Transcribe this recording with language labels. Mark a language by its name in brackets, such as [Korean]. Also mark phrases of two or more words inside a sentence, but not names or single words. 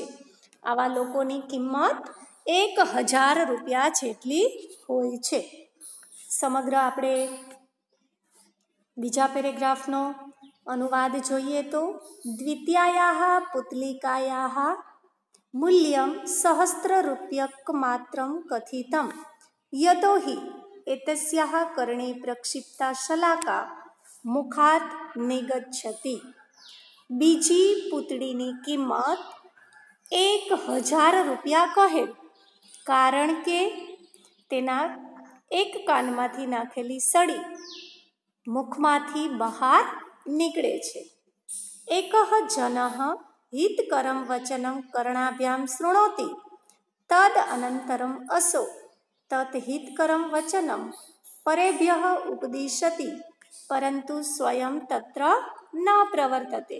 [Gujarati] આવા લોકોની કિંમત 1000 રૂપિયા જેટલી હોય છે. સમગ્ર આપણે બીજા પેરેગ્રાફનો અનુવાદ જોઈએ તો [Sanskrit] દ્વિતીયાયાઃ પુતલિકાયાઃ मूल्यं सहस्ररूप्यकमात्रं कथितं यतो हि एतस्याः कर्णे प्रक्षिप्ता शलाका मुखात् निगच्छति। [Gujarati] बीजी પૂતળીની કિંમત 1000 રૂપિયા કહેલ, કારણ કે તેના એક કાનમાંથી નાખેલી સળી મુખમાંથી બહાર નીકળે છે. [Sanskrit] એકઃ જનઃ હિતકરં વચनं કર્ણાભ્યામ શૃણોતિ તદ અનંતરમ અસો તત હિતકરં વચनं પરેભ્યઃ ઉપદિશતિ પરંતુ સ્વયં તત્ર ન પ્રવર્તતે.